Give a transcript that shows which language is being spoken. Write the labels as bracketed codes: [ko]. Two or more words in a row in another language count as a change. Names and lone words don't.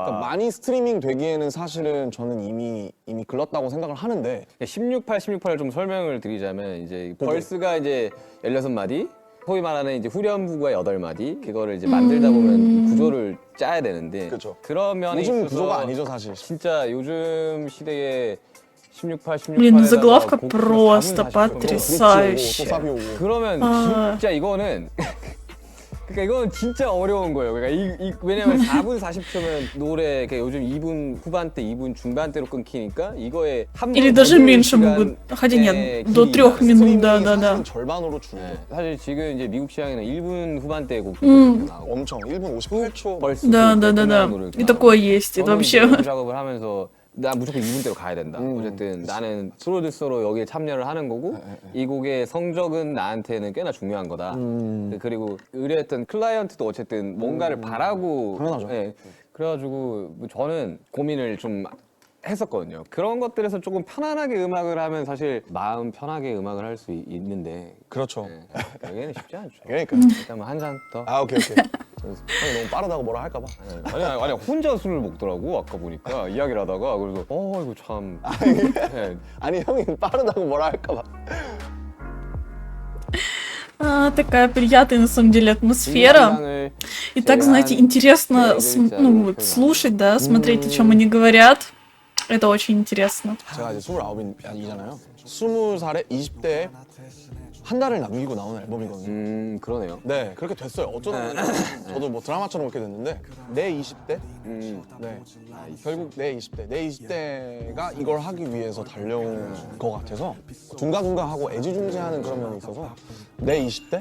[ko] 그러니까 많이 스트리밍 되기에는 사실은 저는 이미 글렀다고 생각을 하는데 16-8, 16-8을 좀 설명을 드리자면 이제 벌스가 이제 16마디, 소위 말하는 이제 후렴부가 8마디, 그거를 이제 만들다 보면 구조를 짜야 되는데 그쵸. 그런 면에 요즘 있어서 구조가 아니죠 사실. 진짜 요즘 시대에 16-8, 16-8 [ru] Блин, ну заглавка просто [ko] 또 [ru] потрясающая. [ko] 사비 오고. 그러면 진짜 이거는 그러니까 이거는 진짜 어려운 거예요. 그러니까 왜냐면 4분 40초면 노래 요즘 2분 후반대, 2분 중반대로 끊기니까 이거에 한 [ru] Или даже меньше могут. Хотя нет, до 3 минут, да. [ko] 사실은 절반으로 줄고 사실 지금 이제 미국 시장에는 1분 후반대 곡들이 나오고 엄청 1분 58초 벌써 [ru] Да. [ko] 끝나는 노래가 [ru] И такое есть. Это [ko] 저는 이제 [ru] вообще. [ko] 이 작업을 하면서 나 무조건 2분대로 가야 된다. 어쨌든 나는 프로듀서로 여기에 참여를 하는 거고 이 곡의 성적은 나한테는 꽤나 중요한 거다. 그리고 의뢰했던 클라이언트도 어쨌든 뭔가를 바라고 당연하죠. 예. 그래가지고 뭐 저는 고민을 좀 했었거든요. 그런 것들에서 조금 편안하게 음악을 하면 사실 마음 편하게 음악을 할 수 있는데 그렇죠. 여기는 쉽지 않죠. 그러니까. 일단 한 잔 더. 오케이. 형이 너무 빠르다고 뭐라 할까봐. 아니 혼자 술을 먹더라고 아까 보니까 이야기를 하다가 그래서 이거 참 네. 아니 형이 빠르다고 뭐라 할까봐. [ru] Такая приятная, на самом деле, атмосфера. [ko] 긴장을 [ru] И так, знаете, [ko] 제한 [ru] интересно [ko] 네, [ru] вот слушать, да, смотреть, о чем они говорят. Это очень интересно. [ko] 제가 이제 29이잖아요. 20살에 20대에 한 달을 남기고 나오는 앨범이거든요. 그러네요. 네, 그렇게 됐어요. 어쩌다 보니 저도 뭐 드라마처럼 그렇게 됐는데 내 20대? 네, 결국 내 20대가 이걸 하기 위해서 달려온 것 같아서 둥가둥가하고 애지중지하는 그런 면이 있어서 내 20대?